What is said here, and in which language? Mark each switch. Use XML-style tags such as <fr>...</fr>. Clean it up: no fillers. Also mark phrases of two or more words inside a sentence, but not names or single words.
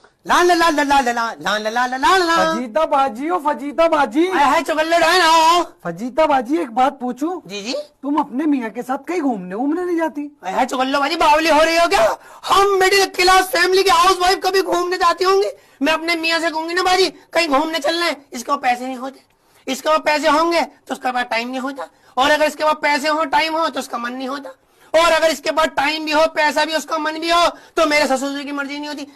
<hi>ला ला ला ला ला ला ला ला ला ला ला ला। फजीता बाजी हो फजीता बाजी। है चुगल्ले है ना। फजीता बाजी एक बात पूछूं? जी जी। तुम अपने मियाँ के साथ कहीं घूमने घूमने नहीं जाती? है चुगल्लो बाजी बावली हो रही हो क्या? हम</hi> <en>middle class family</en> <hi>के</hi> <en>housewife</en> <hi>कभी घूमने जाती होंगी? मैं अपने मियाँ से कहूंगी ना बाजी कहीं घूमने चलना है, इसके पास पैसे नहीं होते, इसके पास पैसे होंगे तो उसके पास टाइम नहीं होता, और अगर इसके पास पैसे हो टाइम हो तो उसका मन नहीं होता, और अगर इसके पास टाइम भी हो पैसा भी उसका मन भी हो तो मेरे ससुर जी की मर्जी नहीं होती।</hi>